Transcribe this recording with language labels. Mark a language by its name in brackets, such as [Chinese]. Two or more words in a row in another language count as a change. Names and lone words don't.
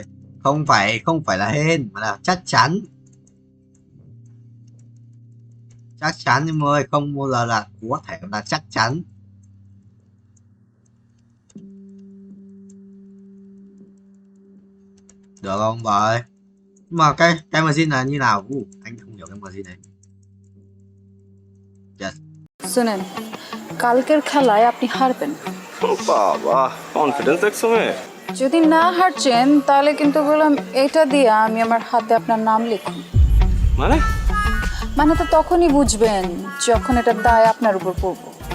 [Vietnamese] Không phải là hên mà là chắc chắn nhưng mà không bao giờ là có thể là chắc chắn. Được không vậy? Mà cái machine là như nào? Anh không hiểu cái machine này. [English] Yes. [Bangla] শুনেন, কালকের খেলায় আপনি হারবেন। বাবা, কনফিডেন্স দেখছো মেয়ে? যদি না হারছেন তাহলে কিন্তু বললাম এটা দিয়ে আমি আমার হাতে আপনার নাম লিখুন। মানে তো তখনই বুঝবেন যখন এটা দায় আপনার উপর পড়বো।